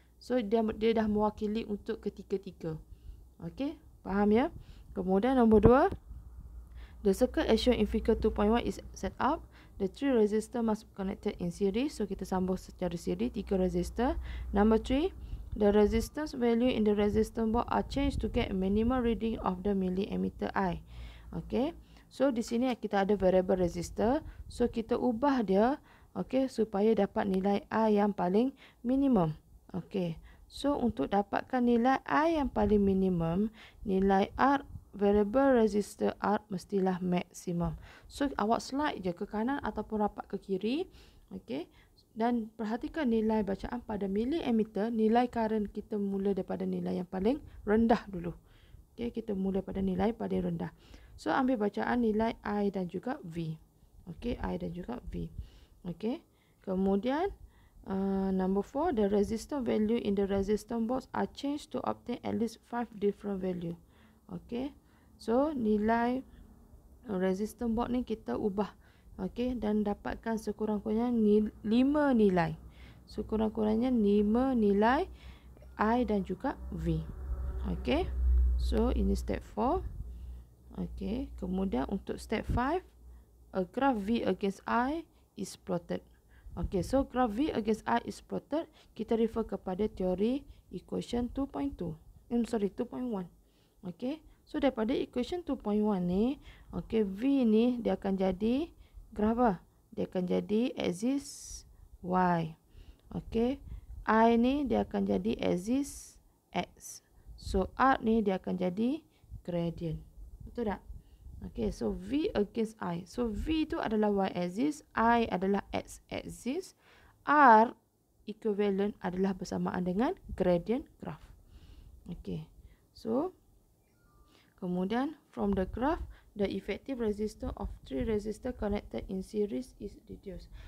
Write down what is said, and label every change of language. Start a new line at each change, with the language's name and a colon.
Malay: So dia dah mewakili untuk ketiga-tiga. Okey, faham ya? Kemudian nombor 2,
English: the circuit as shown in figure 2.1 is set up. The 3 resistor must be connected in series.
Malay: So kita sambung secara series 3 resistor.
English: Number 3, the resistance value in the resistance board are changed to get a minimum reading of the milliammeter I.
Malay: Okay. So di sini kita ada variable resistor. So kita ubah dia Okey, supaya dapat nilai I yang paling minimum. Okey. So untuk dapatkan nilai I yang paling minimum, nilai R variable resistor R mestilah maksimum. So awak slide je ke kanan ataupun rapat ke kiri. Okey. Dan perhatikan nilai bacaan pada miliammeter, nilai current kita mula daripada nilai yang paling rendah dulu. Okey, kita mula pada nilai paling rendah. So ambil bacaan nilai I dan juga V. Okey, I dan juga V. Okey. Kemudian
English: number 4, the resistor value in the resistance box are changed to obtain at least 5 different value.
Malay: Okey. So nilai resistance box ni kita ubah. Okey, dan dapatkan sekurang-kurangnya 5 nilai. Sekurang-kurangnya 5 nilai I dan juga V. Okey. So ini step 4. Okey, kemudian untuk step 5,
English: a graph V against I is plotted. Okey, so graph V against I is plotted,
Malay: kita refer kepada teori equation 2.2. 2.1. Okey, so daripada equation 2.1 ni, okey, V ni dia akan jadi graph apa? Dia akan jadi axis Y. Okey, I ni dia akan jadi axis X. So R ni dia akan jadi gradient. Betul tak?
English: Okay, so V against I.
Malay: So V itu adalah Y axis, I adalah X axis, R equivalent adalah bersamaan dengan gradient graph.
English: Okay, so kemudian from the graph, the effective resistance of 3 resistor connected in series is reduced.